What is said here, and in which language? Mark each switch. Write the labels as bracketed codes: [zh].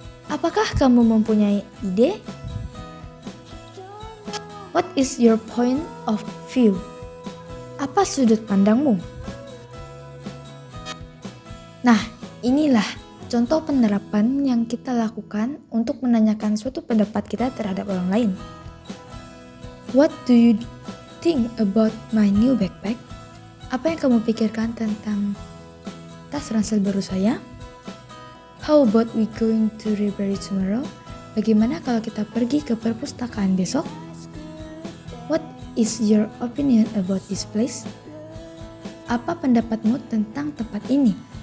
[id] Apakah kamu mempunyai ide? [en] What is your point of view? [id] Apa sudut pandangmu? Nah, inilah contoh penerapan yang kita lakukan untuk menanyakan suatu pendapat kita terhadap orang lain. [en] What do you think about my new backpack? [id] Apa yang kamu pikirkan tentang tas ransel baru saya? [en] How about we going to library tomorrow? [id] Bagaimana kalau kita pergi ke perpustakaan besok? [en] What is your opinion about this place? [id] Apa pendapatmu tentang tempat ini?